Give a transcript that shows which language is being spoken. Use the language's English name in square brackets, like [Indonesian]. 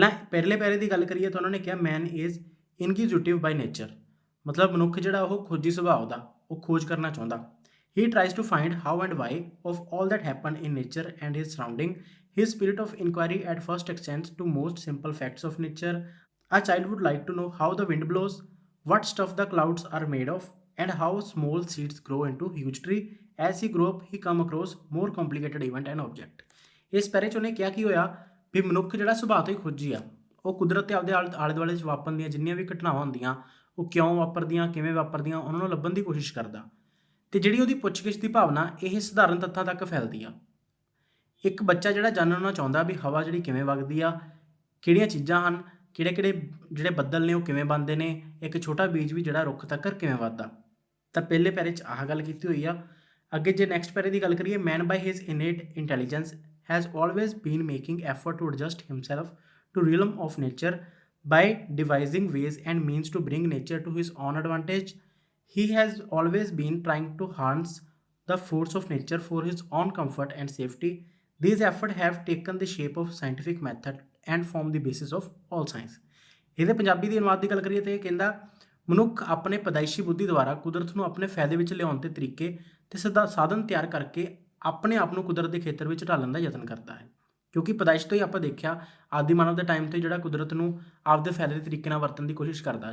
[Punjabi] ਪਹਿਲੇ ਪੈਰੇ ਦੀ ਗੱਲ ਕਰੀਏ ਤਾਂ ਉਹਨਾਂ ਨੇ ਕਿਹਾ [English] man is inquisitive by nature, [Punjabi] ਮਤਲਬ ਮਨੁੱਖ ਜਿਹੜਾ ਉਹ ਖੋਜੀ ਸੁਭਾਅ ਦਾ, ਉਹ ਖੋਜ ਕਰਨਾ ਚਾਹੁੰਦਾ। [English] He tries to find how and why of all that happen in nature and his surrounding. His spirit of inquiry at first extends to most simple facts of nature. A child would like to know how the wind blows, what stuff the clouds are made of, and how small seeds grow into huge tree. As he grew up, he come across more complicated event and object. [Punjabi] ਇਸ ਪੈਰੇ 'ਚ ਉਹਨੇ ਕਿਹਾ ਕੀ ਹੋਇਆ ਵੀ ਮਨੁੱਖ ਜਿਹੜਾ ਸੁਭਾਅ ਤੋਂ ਹੀ ਖੋਜੀ ਆ, ਉਹ ਕੁਦਰਤ ਦੇ ਆਪਦੇ ਆਲੇ ਦੁਆਲੇ 'ਚ ਵਾਪਰਨ ਦੀਆਂ ਜਿੰਨੀਆਂ ਵੀ ਘਟਨਾਵਾਂ ਹੁੰਦੀਆਂ, ਉਹ ਕਿਉਂ ਵਾਪਰਦੀਆਂ, ਕਿਵੇਂ ਵਾਪਰਦੀਆਂ, ਉਹਨਾਂ ਨੂੰ ਲੱਭਣ ਦੀ ਕੋਸ਼ਿਸ਼ ਕਰਦਾ। ਤੇ ਜਿਹੜੀ ਉਹਦੀ ਪੁੱਛਗਿੱਛ ਦੀ ਭਾਵਨਾ ਇਹ ਸਧਾਰਨ ਤੱਥਾਂ ਤੱਕ ਫੈਲਦੀ ਆ। ਇੱਕ ਬੱਚਾ ਜਿਹੜਾ ਜਾਣਨਾ ਚਾਹੁੰਦਾ ਵੀ ਹਵਾ ਜਿਹੜੀ ਕਿਵੇਂ ਵਗਦੀ ਆ, ਕਿਹੜੀਆਂ ਚੀਜ਼ਾਂ ਹਨ, ਕਿਹੜੇ ਜਿਹੜੇ ਬੱਦਲ ਨੇ ਉਹ ਕਿਵੇਂ ਬਣਦੇ ਨੇ, ਇੱਕ ਛੋਟਾ ਬੀਜ ਵੀ ਜਿਹੜਾ ਰੁੱਖ ਤੱਕ ਕਿਵੇਂ ਵੱਧਦਾ। ਤਾਂ ਪਹਿਲੇ ਪੈਰੇ 'ਚ ਆਹ ਗੱਲ ਕੀਤੀ ਹੋਈ ਆ। ਅੱਗੇ ਜੇ ਨੈਕਸਟ ਪੈਰੇ ਦੀ ਗੱਲ ਕਰੀਏ, [English] Man by his innate intelligence has always been making effort to adjust himself to realm of nature by devising ways and means to bring nature to his own advantage. He has always been trying to harness the force of nature for his own comfort and safety. These efforts have taken the shape of scientific method and form the basis of all science. [Punjabi] ਇਹਦੇ ਪੰਜਾਬੀ ਦੀ ਅਨੁਵਾਦ ਦੀ ਗੱਲ ਕਰੀਏ ਤਾਂ ਇਹ ਕਹਿੰਦਾ ਮਨੁੱਖ ਆਪਣੇ ਪੈਦਾਇਸ਼ੀ ਬੁੱਧੀ ਦੁਆਰਾ ਕੁਦਰਤ ਨੂੰ ਆਪਣੇ ਫਾਇਦੇ ਵਿੱਚ ਲਿਆਉਣ ਦੇ ਤਰੀਕੇ ਤੇ ਸਾਧਨ ਤਿਆਰ ਕਰਕੇ ਆਪਣੇ ਆਪ ਨੂੰ ਕੁਦਰਤ ਦੇ ਖੇਤਰ ਵਿੱਚ ਢਾਲਣ ਦਾ ਯਤਨ ਕਰਦਾ ਹੈ। ਕਿਉਂਕਿ ਪੈਦਾਇਸ਼ ਤੋਂ ਹੀ ਆਪਾਂ ਦੇਖਿਆ, ਆਦਿ ਮਾਨਵ ਦੇ ਟਾਈਮ ਤੋਂ ਜਿਹੜਾ ਕੁਦਰਤ ਨੂੰ ਆਪਦੇ ਫਾਇਦੇ ਦੇ ਤਰੀਕੇ ਨਾਲ ਵਰਤਣ ਦੀ ਕੋਸ਼ਿਸ਼ ਕਰਦਾ।